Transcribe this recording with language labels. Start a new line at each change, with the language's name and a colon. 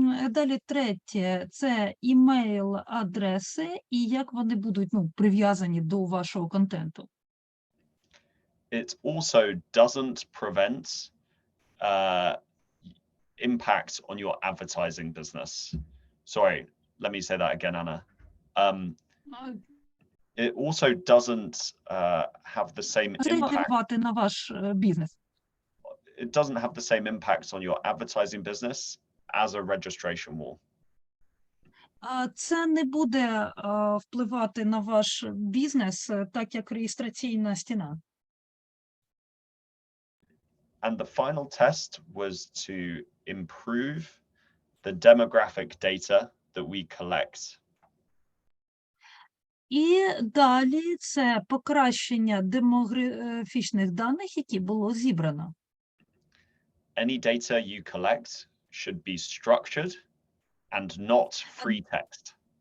Ukrainian: Далі третє – це імейл-адреси і як вони будуть прив'язані до вашого контенту.
English: It also doesn't prevent impact on your advertising business. Sorry, let me say that again, Anna. It also doesn't have the same impact.
Ukrainian: На ваш бізнес.
English: It doesn't have the same impact on your advertising business as a registration wall.
Ukrainian: Це не буде впливати на ваш бізнес, так як реєстраційна стіна.
English: And the final test was to improve the demographic data that we collect.
Ukrainian: І далі це покращення демографічних даних, які було зібрано.
English: Any data you collect should be structured and not free text.